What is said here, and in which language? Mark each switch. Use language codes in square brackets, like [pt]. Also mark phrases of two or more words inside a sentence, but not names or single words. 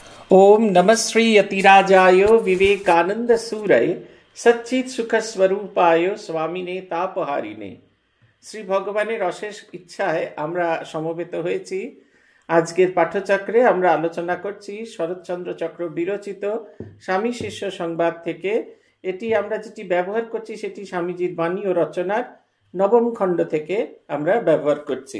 [sa] ओम नमः श्री यतिराजाय विवेकानंद सूरय सच्चित सुख स्वरूपाय स्वामिने तापहारिणे। [bn] শ্রী ভগবানের অশেষ ইচ্ছায় আমরা সমবেত হয়েছি। আজকের পাঠচক্রে আমরা আলোচনা করছি শরৎচন্দ্র চক্র বিরচিত স্বামী শিষ্য সংবাদ থেকে। এটি আমরা যেটি ব্যবহার করছি সেটি স্বামীজির বাণী ও রচনার নবম খণ্ড থেকে আমরা ব্যবহার করছি।